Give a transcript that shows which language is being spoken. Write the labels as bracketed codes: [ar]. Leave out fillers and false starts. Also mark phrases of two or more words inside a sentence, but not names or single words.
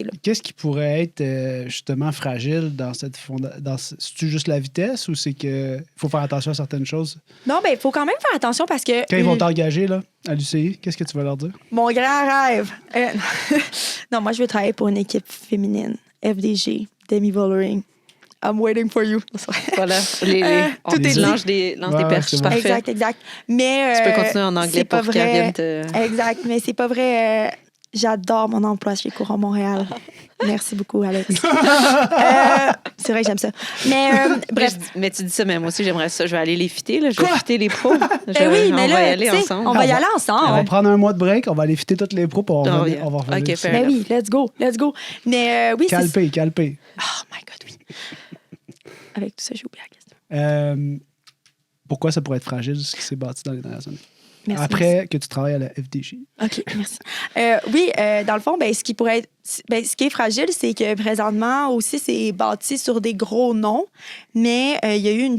[fr] Qu'est-ce qui pourrait être justement fragile dans c'est-tu juste la vitesse ou c'est qu'il faut faire attention à certaines choses? Non, il faut quand même faire attention parce que... Quand ils vont t'engager là, à l'UCI, qu'est-ce que tu vas leur dire? Mon grand rêve! Non, moi, je veux travailler pour une équipe féminine. FDG, Demi Vollering. [en] I'm waiting for you. [fr] Voilà. Tout est lance des perches. C'est bon. Exact. Mais, tu peux continuer en anglais pour qu'elle vienne Exact, mais c'est pas vrai. J'adore mon emploi chez Courant Montréal. Merci beaucoup, Alex. C'est vrai que j'aime ça. Mais bref. Mais tu dis ça, mais moi aussi, j'aimerais ça. Je vais aller les fitter. Là. Je vais fitter les pros. Oui, mais on va y aller ensemble. On va y aller ensemble. On va prendre un mois de break. On va aller fitter toutes les pros pour on va revenir. [en] OK, fair enough. Oui, let's go. [fr] Mais oui, calpé. [en] Oh my God, [fr] oui. Avec tout ça, j'ai oublié la question. Pourquoi ça pourrait être fragile, ce qui s'est bâti dans les dernières années? Merci, Après que tu travailles à la FDJ. OK, merci. Oui, dans le fond, ce qui pourrait être... ce qui est fragile, c'est que présentement aussi, c'est bâti sur des gros noms, mais il y a eu une...